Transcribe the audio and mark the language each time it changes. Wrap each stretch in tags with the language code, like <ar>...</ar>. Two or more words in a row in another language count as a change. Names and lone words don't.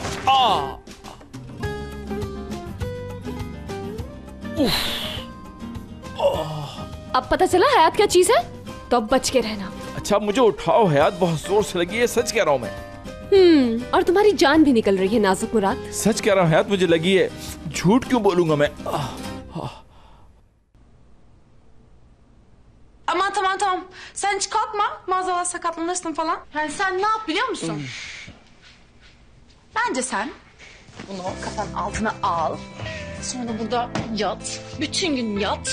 <hi>अब पता चला हयात क्या चीज है, तो अब बच के रहना। अच्छा मुझे उठाओ हयात, बहुत जोर से लगी है, सच कह रहा हूँ मैं। और तुम्हारी जान भी निकल रही है नाजुक मुराद। सच कह रहा हूँ हयात, मुझे लगी है, झूठ क्यों बोलूंगा मैं?</hi> <tr>Aman tamam tamam. Sen hiç kalkma. Maazallah sakatlanırsın falan. Yani sen ne yap biliyor musun? Bence sen bunu kafanın altına al. Sonra burada yat. Bütün gün yat.</tr>